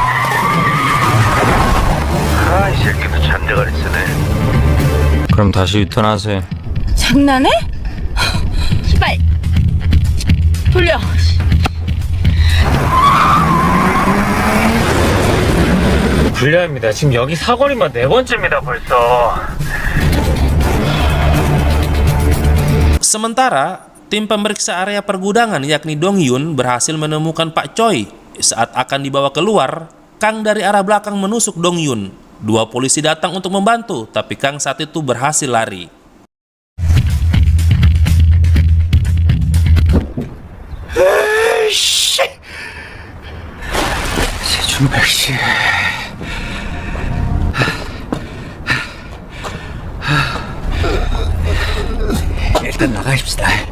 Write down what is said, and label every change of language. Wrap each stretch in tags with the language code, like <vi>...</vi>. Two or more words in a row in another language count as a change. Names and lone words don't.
<ko>아, 이 새끼도 잔대가리 쓰네. 그럼 다시 유턴하세요. 장난해? 빨리 돌려. 불리합니다. 지금 여기 사거리만 4번째입니다 벌써.</ko> <id>Sementara, tim pemeriksa area pergudangan yakni Dong Yun berhasil menemukan Pak Choi. Saat akan dibawa keluar, Kang dari arah belakang menusuk Dong Yun. Dua polisi datang untuk membantu, tapi Kang saat itu berhasil lari.</id> <ko>세준백 씨. 일단 나가십시다.</ko>